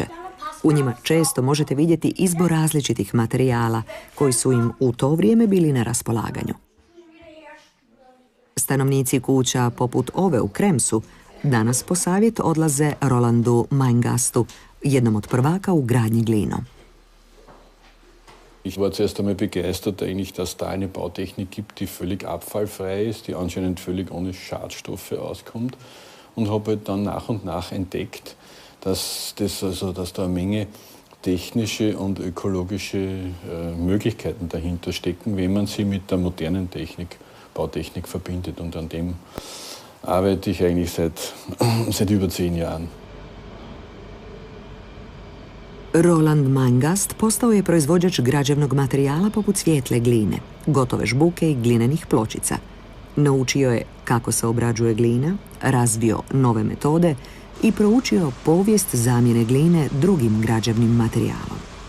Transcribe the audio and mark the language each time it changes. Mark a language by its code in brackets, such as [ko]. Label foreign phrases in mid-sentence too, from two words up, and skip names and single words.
[hr] U njima često možete vidjeti izbor različitih materijala koji su im u to vrijeme bili na raspolaganju. Stanovnici kuća poput ove u Kremsu danas po savjet odlaze Rolandu Meingastu, jednom od prvaka u gradnji glinom. [de] Ich war zuerst einmal begeistert, eigentlich, dass da eine Bautechnik gibt, die völlig abfallfrei ist, die anscheinend völlig ohne Schadstoffe auskommt, und habe halt dann nach und nach entdeckt, dass da eine Menge technische und ökologische Möglichkeiten dahinter stecken, wenn man sie mit der modernen Bautechnik verbindet. Und an dem arbeite ich eigentlich seit über 10 Jahren. [hr] Roland Meingast postao je proizvođač građevnog materijala poput svijetle gline, gotove žbuke i glinenih pločica. Naučio je kako se obrađuje glina, razvio nove metode i proučio povijest zamjene gline drugim građevnim materijalom.